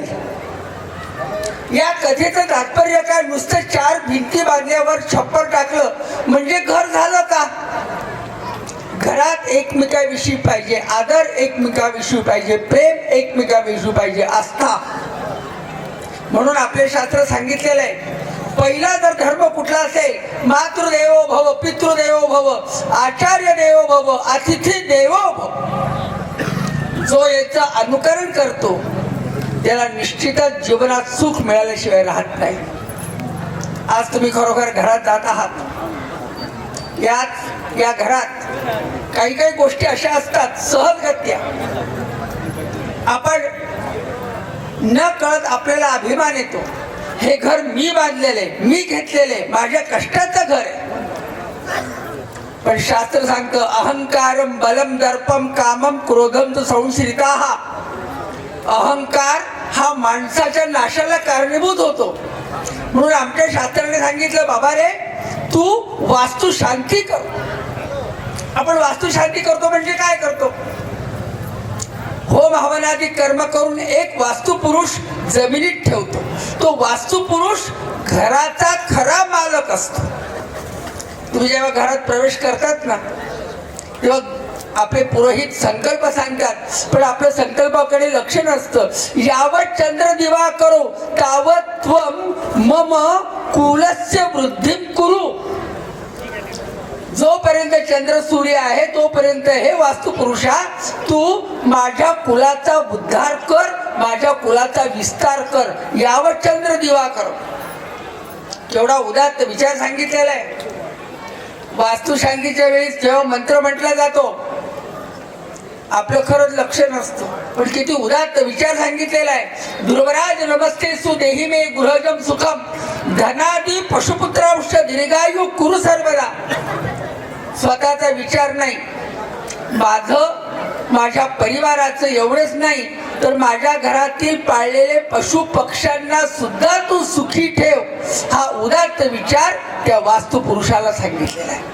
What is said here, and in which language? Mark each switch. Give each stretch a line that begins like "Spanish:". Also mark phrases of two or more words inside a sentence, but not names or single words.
Marathi: या कथेचं तात्पर्य काय, नुसतं 4 भिंती बांधल्यावर छप्पर टाकलं म्हणजे घर झालं का? घरात एकमेकाविषयी पाहिजे आदर, एकमेकाविषयी पाहिजे प्रेम, एकमेकाविषयी पाहिजे आस्था. म्हणून आपले शास्त्र सांगितलेलं आहे पहिला जर धर्म कुठला असेल
Sanskrit: मातृदेवो भव, पितृदेवो भव, आचार्य देवो भव, अतिथी देवो भव.
Marathi: जो याचं अनुकरण करतो त्याला निश्चितच जीवनात सुख मिळाल्याशिवाय राहत नाही. आज तुम्ही खरोखर घरात जात आहात. या घरात काही काही गोष्टी अशा असतात सहजगत्या आपण न कळत आपल्याला अभिमान येतो. हे घर मी बांधलेले, मी घेतलेले, माझ्या कष्टाचं घर आहे. पण शास्त्र सांगतं
Sanskrit: अहंकारम बलम दर्पम कामम क्रोधम तो संश्रिताः.
Marathi: अहंकार हा माणसाच्या नाशाला कारणीभूत होतो. म्हणून आमच्या शास्त्राने सांगितलं बाबा रे तू वास्तू शांती कर. आपण वास्तू शांती करतो म्हणजे काय करतो? होम हवनादी कर्म करून एक वास्तू पुरुष जमिनीत ठेवतो. तो वास्तू पुरुष घराचा खरा मालक असतो. तुम्ही जेव्हा घरात प्रवेश करतात ना तेव्हा आपले पुरोहित संकल्प सांगतात, पण आपल्या संकल्पाकडे लक्ष नसतं.
Sanskrit: यावत चंद्र दिवा करो तावत त्वम मम कुलस्य वृद्धिं कुरु.
Marathi: जोपर्यंत चंद्र सूर्य आहे तोपर्यंत हे वास्तू पुरुषा तू माझ्या कुलाचा उद्धार कर, माझ्या कुलाचा विस्तार कर.
Sanskrit: यावत चंद्र दिवा करो.
Marathi: केवढा उदात्त विचार सांगितलेला आहे. वास्तुशांतीच्या वेळेस जेव्हा मंत्र म्हटला जातो आपलं खरंच लक्ष नसतं, पण किती उदात्त विचार सांगितलेला आहे.
Sanskrit: ध्रुवराज नमस्ते सुदेही मे गृहजम सुखम धनादी पशुपुत्रांश दीर्घायु कुरु सर्वदा.
Marathi: स्वतःचा विचार नाही, माझ्या परिवाराचं एवढंच नाही तर माझ्या घरातील पाळलेले पशु पक्ष्यांना सुद्धा तू सुखी ठेव. हा उदात्त विचार त्या वास्तू पुरुषाला सांगितलेला आहे.